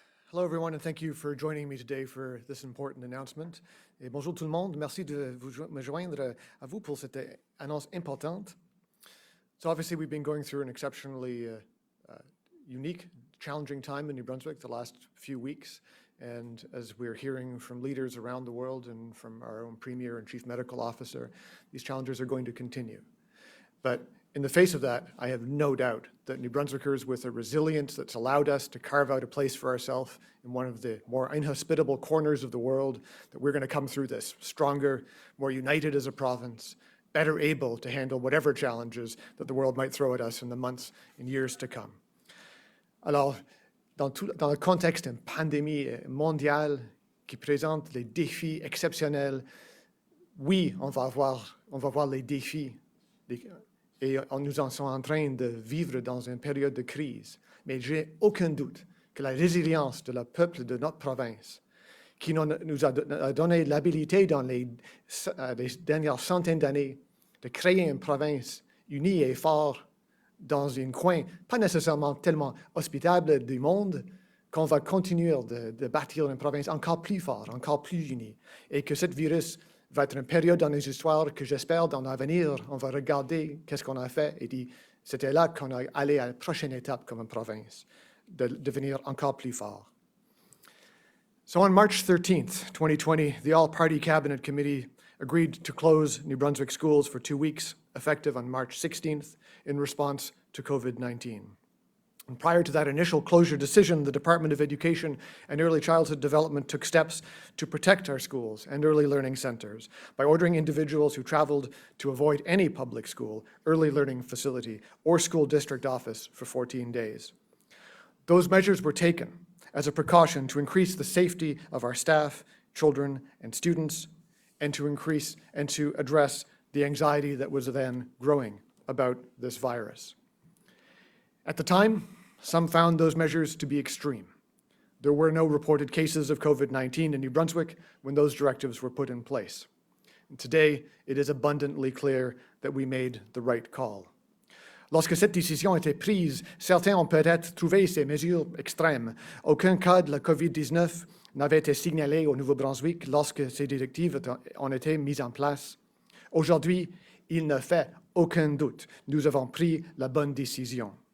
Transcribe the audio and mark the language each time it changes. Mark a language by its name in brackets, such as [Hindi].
[English] Hello, everyone, and thank you for joining me today for this important announcement. [French] Et bonjour tout le monde. Merci de me joindre à vous pour cette annonce importante. [English] So obviously, we've been going through an exceptionally unique, challenging time in New Brunswick the last few weeks. And as we're hearing from leaders around the world and from our own Premier and Chief Medical Officer, these challenges are going to continue. But in the face of that, I have no doubt that New Brunswickers, with a resilience that's allowed us to carve out a place for ourselves in one of the more inhospitable corners of the world, that we're going to come through this stronger, more united as a province, better able to handle whatever challenges that the world might throw at us in the months and years to come. [French] Alors, dans le contexte d'une pandémie mondiale qui présente des défis exceptionnels, oui, on va voir les défis et nous en sommes en train de vivre dans une période de crise. Mais j'ai aucun doute que la résilience de le peuple de notre province, qui nous a donné l'habilité dans les dernières centaines d'années de créer une province unie et forte dans un coin, pas nécessairement tellement hospitable du monde, qu'on va continuer de bâtir une province encore plus forte, encore plus unie, et que ce virus va être une période dans nos histoires que j'espère dans l'avenir, on va regarder qu'est-ce qu'on a fait et dire, c'était là qu'on a allé à la prochaine étape comme une province, de devenir encore plus fort. [English] So on March 13th, 2020, the All-Party Cabinet Committee agreed to close New Brunswick schools for 2 weeks, effective on March 16th, in response to COVID-19. And prior to that initial closure decision, the Department of Education and Early Childhood Development took steps to protect our schools and early learning centers by ordering individuals who traveled to avoid any public school, early learning facility, or school district office for 14 days. Those measures were taken as a precaution to increase the safety of our staff, children, and students, and to address the anxiety that was then growing about this virus. At the time, some found those measures to be extreme. There were no reported cases of COVID-19 in New Brunswick when those directives were put in place. And today, it is abundantly clear that we made the right call. [French] Lorsque cette décision a été prise, certains ont peut-être trouvé ces mesures extrêmes. Aucun cas de la COVID-19 n'avait été signalé au Nouveau-Brunswick lorsque ces directives ont été mises en place. Aujourd'hui, il ne fait aucun doute. Nous avons pris la bonne décision.